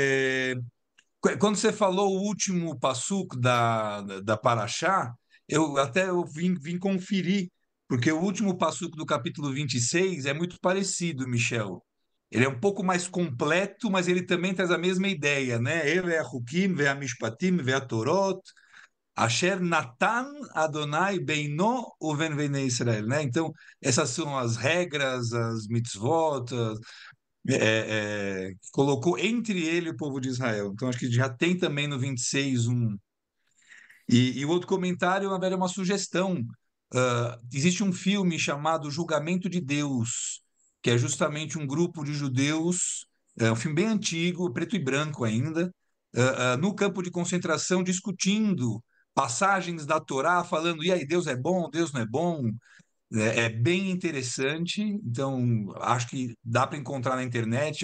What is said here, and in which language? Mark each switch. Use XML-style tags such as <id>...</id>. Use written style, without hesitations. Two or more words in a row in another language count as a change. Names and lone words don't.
<pt>Quando você falou o último passuco da Paraxá, eu vim conferir, porque o último passuco do capítulo 26 é muito parecido, Michel. Ele é um pouco mais completo, mas ele também traz a mesma ideia, né?</pt> <he>אלה החוקים והמשפטים והתורות אשר נתן אדוני בינו ובין בני ישראל,</he> <pt>né? Então, essas são as regras, as mitzvot, colocou entre ele e o povo de Israel. Então, acho que já tem também no 26 um. E o outro comentário, na verdade, é uma sugestão. Existe um filme chamado Julgamento de Deus, que é justamente um grupo de judeus, é um filme bem antigo, preto e branco ainda, no campo de concentração, discutindo passagens da Torá, falando, e aí, Deus é bom, Deus não é bom, é bem interessante, então acho que dá para encontrar na internet.</pt>